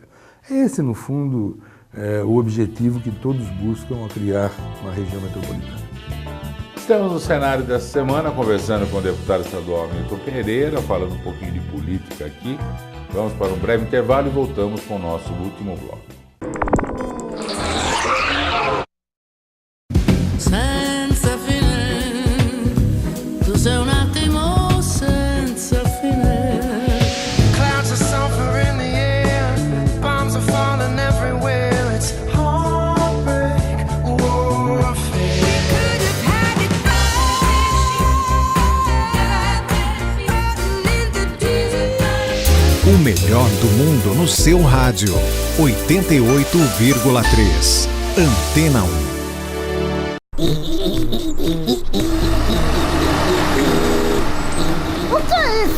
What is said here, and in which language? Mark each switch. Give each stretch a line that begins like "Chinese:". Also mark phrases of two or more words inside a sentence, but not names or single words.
Portuguese: Esse, no fundo, o objetivo que todos buscam ao criar uma região metropolitana. Estamos no cenário dessa semana conversando com o deputado estadual Hamilton Pereira, falando um pouquinho de política aqui. Vamos para um breve intervalo e voltamos com o nosso último bloco.
Italian: Senza fine, tu sei un attimo senza fine.
English: Clouds are sulfur in the air, bombs are falling everywhere. It's heartbreak, warfare. We could have had it
Portuguese: O melhor do mundo no seu rádio. 88,3. Antena 1. O que é isso?